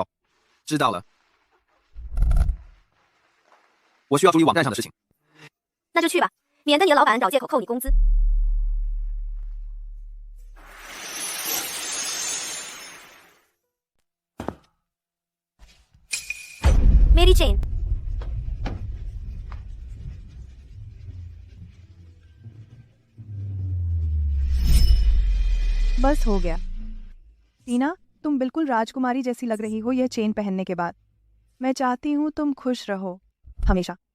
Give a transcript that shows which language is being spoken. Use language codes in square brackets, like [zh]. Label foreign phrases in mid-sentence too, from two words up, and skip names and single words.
[zh] 知道了，我需要注意网站上的事情。那就去吧，免得你的老板找借口扣你工资。Mary Jane， [hi] बस हो गया। टीना, तुम बिल्कुल राजकुमारी जैसी लग रही हो यह चेन पहनने के बाद। मैं चाहती हूँ तुम खुश रहो हमेशा।